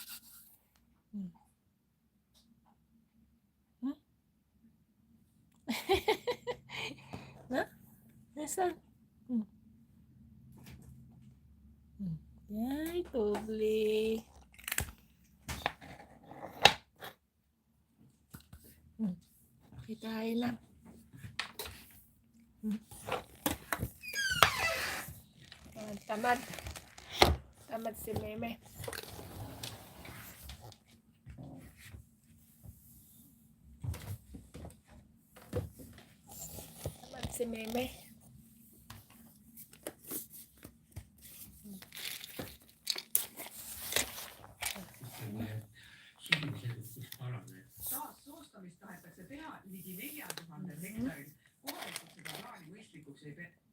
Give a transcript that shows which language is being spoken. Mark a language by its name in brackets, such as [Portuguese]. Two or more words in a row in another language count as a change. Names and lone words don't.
[Filipino] Nah, Hasan. [Estonian] Yay, tubli. [Filipino] Kita lang. Tamad. Tamad si Meme. Tamad si Meme. [Estonian] Taassoostamist tahetakse teha ligi 4000 hektaril. Kohalikud seda plaani mõistlikuks ei pea.